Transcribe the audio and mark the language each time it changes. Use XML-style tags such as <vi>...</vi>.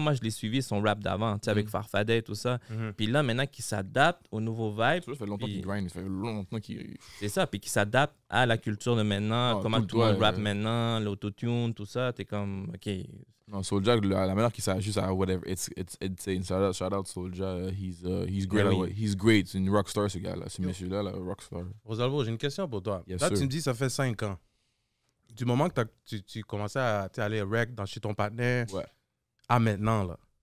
<fr>Moi, je l'ai suivi, son rap d'avant, tu sais, avec Farfadet et tout ça. Puis là, maintenant qu'il s'adapte au nouveau vibe. Ça fait longtemps qu'il grind, ça fait longtemps qu'il... C'est ça, puis qu'il s'adapte à la culture de maintenant, comment tout le monde rappe maintenant, l'autotune, tout ça. T'es comme, OK... Non, Soulja, la manière qu'il s'ajuste à</fr> <en>whatever, it's insane. Shout out Soulja, he's great. He's great.</en> <fr>C'est une rockstar, ce gars-là. Ce monsieur-là, rockstar. Rosalvo, j'ai une question pour toi.</fr> <en>Yes,</en> <fr>là,</fr> <en>sir.</en> <fr>tu me dis, ça fait 5 ans. Du moment que tu commençais à aller rec chez ton partenaire à maintenant, là.</fr>